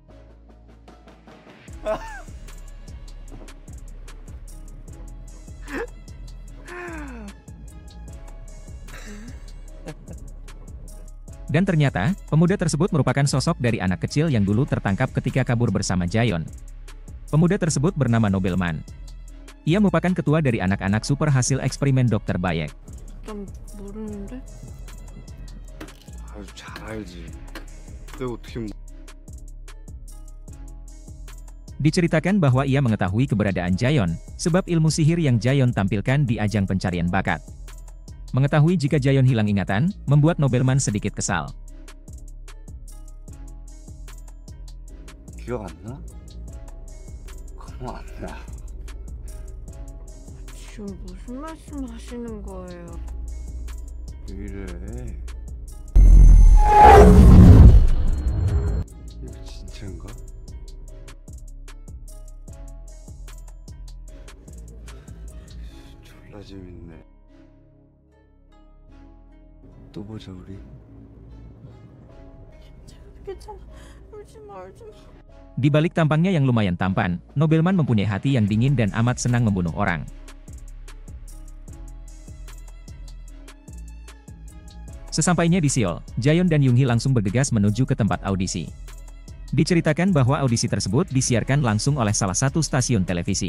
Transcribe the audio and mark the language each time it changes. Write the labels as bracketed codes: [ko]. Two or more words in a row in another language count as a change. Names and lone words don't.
[id] Dan ternyata, pemuda tersebut merupakan sosok dari anak kecil yang dulu tertangkap ketika kabur bersama Jaehyun. Pemuda tersebut bernama Nobelman. Ia merupakan ketua dari anak-anak super hasil eksperimen Dr. Bayek. [ko] 좀 모르는데? 아주 잘 알지. 내가 어떻게 [id] Diceritakan bahwa ia mengetahui keberadaan Jaehyun, sebab ilmu sihir yang Jaehyun tampilkan di ajang pencarian bakat. Mengetahui jika Jaehyun hilang ingatan, membuat Nobelman sedikit kesal. [ko] 기억 안 나? 그럼 안 나. 지금 무슨 말씀 하시는 거예요? 왜 이래? 이거 진짜인가? 졸라 재밌네. 또 보자 우리. 괜찮아. 울지 마, 울지 마. [id] Di balik tampangnya yang lumayan tampan, Nobelman mempunyai hati yang dingin dan amat senang membunuh orang. Sesampainya di Seoul, Jaehyun dan Yoonhee langsung bergegas menuju ke tempat audisi. Diceritakan bahwa audisi tersebut disiarkan langsung oleh salah satu stasiun televisi.